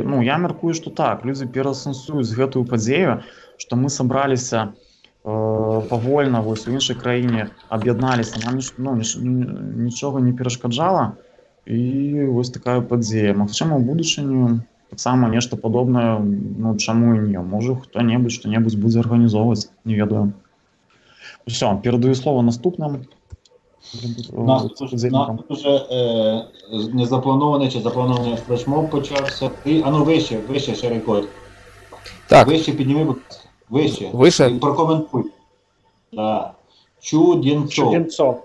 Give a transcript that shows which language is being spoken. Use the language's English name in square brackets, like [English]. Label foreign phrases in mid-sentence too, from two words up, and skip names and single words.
[Belarusian] Ну я мяркую, што так, людзі пераасэнсуюць гэтую падзею, што мы сабраліся павольна вось у іншай краіне, аб'ядналіся, нам нічога не перашкаджала, і вось такая падзея. Магчыма, у будучыні таксама нешта падобнае, ну чаму і не, можа хто-небудзь што-небудзь будзе арганізоўваць, не ведаю. Усё, перадаю слово наступным. [Ukrainian] Нас уже незапланований чи запланований флешмоб почався. А ну вище, Шарикот. Так. Вище підніми, будь ласка. Вище. Прокоментуй. Да. Чуденцов.